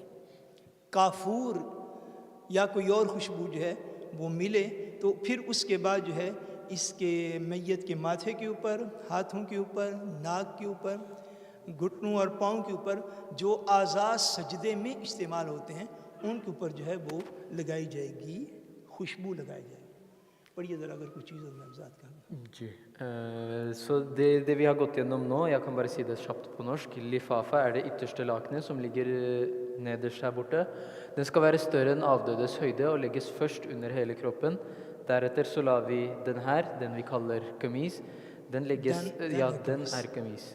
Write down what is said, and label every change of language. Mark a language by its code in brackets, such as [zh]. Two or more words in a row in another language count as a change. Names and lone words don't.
[ur] کافور یا کوئی اور خوشبو جو ہے وہ ملے تو پھر اس کے بعد جو ہے اس کے میت کے ماتھے کے اوپر، ہاتھوں کے اوپر، ناک کے اوپر، گھٹنوں اور پاؤں کے اوپر جو اعضاء سجدے میں استعمال ہوتے ہیں ان کے اوپر جو ہے وہ لگائی جائے گی، خوشبو لگائی جائے گی. پڑھیے ذرا اگر کوئی چیز میں وضاحت کروں. جی. [no] Så det vi har gått gjennom nå, jeg kan bare si det kjapt på norsk. Lifafa er det ytterste lakenet som ligger nederst her borte. Den skal være større enn avdødes høyde og legges først under hele kroppen. Deretter så lar vi den her, den vi kaller kamis, den legges, den er kamis.